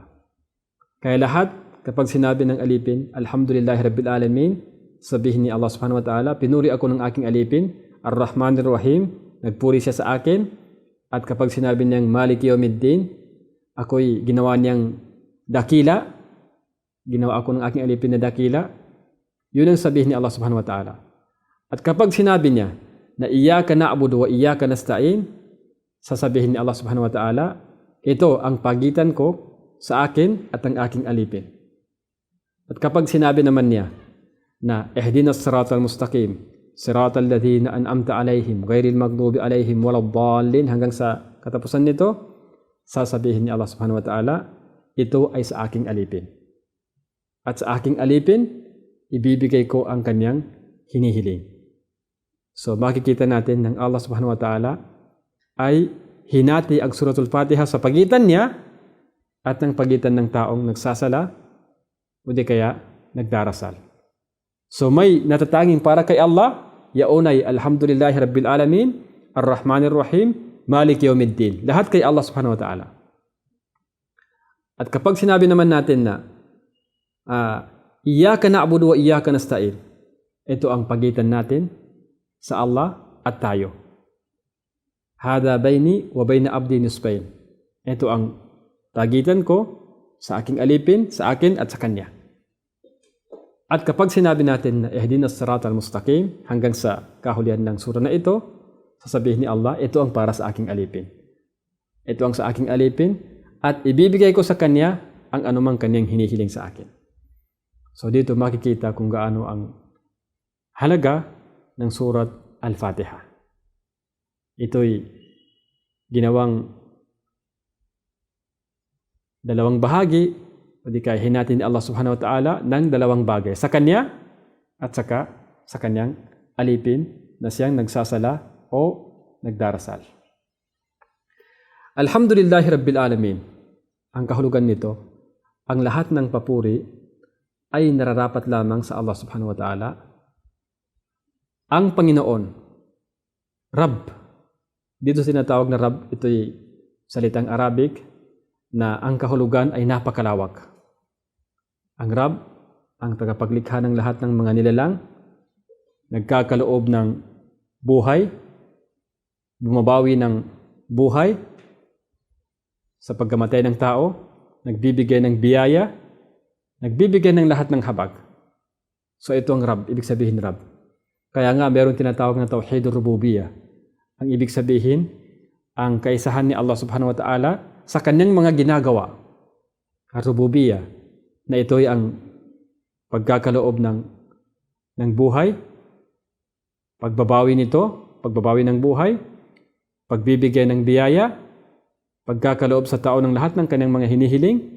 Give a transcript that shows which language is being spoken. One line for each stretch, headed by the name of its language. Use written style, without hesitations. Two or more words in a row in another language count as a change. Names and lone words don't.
Filipino: Kaya lahat, kapag sinabi ng alipin,
Arabic: الحمد لله رب العالمين,
Filipino: sabihin ni Allah
Arabic: سبحانه وتعالى,
Filipino: pinuri ako ng aking alipin,
Arabic: الرحمن الرحيم,
Filipino: nagpuri siya sa akin. At kapag sinabi niyang
Arabic: مالك يوم الدين,
Filipino: ako'y ginawa niyang dakila, ginawa ako ng aking alipin na dakila, yun ang sabihin ni Allah
Arabic: سبحانه وتعالى.
Filipino: At kapag sinabi niya na
Arabic: إياك نعبد وإياك نستعين,
Filipino: sasabihin ni Allah
Arabic: سبحانه وتعالى,
Filipino: ito ang pagitan ko sa akin at ang aking alipin. At kapag sinabi naman niya na
Arabic: اهدنا الصراط المستقيم صراط الذين أنعمت عليهم غير المغضوب عليهم ولا الضالين,
Filipino: hanggang sa katapusan nito, sasabihin ni Allah
Arabic: سبحانه وتعالى,
Filipino: ito ay sa aking alipin. At sa aking alipin, ibibigay ko ang kanyang hinihiling. So makikita natin ng Allah
Arabic: سبحانه وتعالى
Filipino: ay hinati ang suratul Fatiha sa pagitan niya at ng pagitan ng taong nagsasala o di kaya nagdarasal. So may natatanging para kay Allah, yaunay
Arabic: الحمد لله رب العالمين الرحمن الرحيم مالك يوم الدين.
Filipino: Lahat kay Allah
Arabic: سبحانه وتعالى.
Filipino: At kapag sinabi naman natin na
Arabic: إياك نعبد وإياك نستعين,
Filipino: ito ang pagitan natin sa Allah at tayo.
Arabic: هذا بيني وبين عبدي نصفين.
Filipino: Ito ang pagitan ko sa aking alipin, sa akin at sa kanya. At kapag sinabi natin na
Arabic: اهدنا الصراط المستقيم
Filipino: hanggang sa kahulihan ng sura na ito, sasabihin ni Allah, ito ang para sa aking alipin. Ito ang sa aking alipin at ibibigay ko sa kanya ang anumang kanyang hinihiling sa akin. So dito makikita kung gaano ang halaga ng surat Al-Fatiha. Ito'y ginawang dalawang bahagi o di kaya hinatin ni Allah
Arabic: سبحانه وتعالى
Filipino: ng dalawang bagay sa kanya at saka sa kanyang alipin na siyang nagsasala o nagdarasal.
Arabic: الحمد لله رب العالمين.
Filipino: Ang kahulugan nito, ang lahat ng papuri ay nararapat lamang sa Allah
Arabic: سبحانه وتعالى.
Filipino: Ang Panginoon, Rabb. Dito sinatawag na Rabb, ito'y salitang Arabic na ang kahulugan ay napakalawak. Ang Rabb, ang tagapaglikha ng lahat ng mga nilalang, nagkakaloob ng buhay, bumabawi ng buhay sa pagkamatay ng tao, nagbibigay ng biyaya, nagbibigay ng lahat ng habag. So ito ang Rabb, ibig sabihin Rabb. Kaya nga meron tinatawag na
Arabic: توحيد الربوبية.
Filipino: Ang ibig sabihin, ang kaisahan ni Allah
Arabic: سبحانه وتعالى
Filipino: sa kanyang mga ginagawa. Ar-Rububiyyah, na ito'y ang pagkakaloob ng buhay, pagbabawi nito, pagbabawi ng buhay, pagbibigay ng biyaya, pagkakaloob sa tao ng lahat ng kanyang mga hinihiling.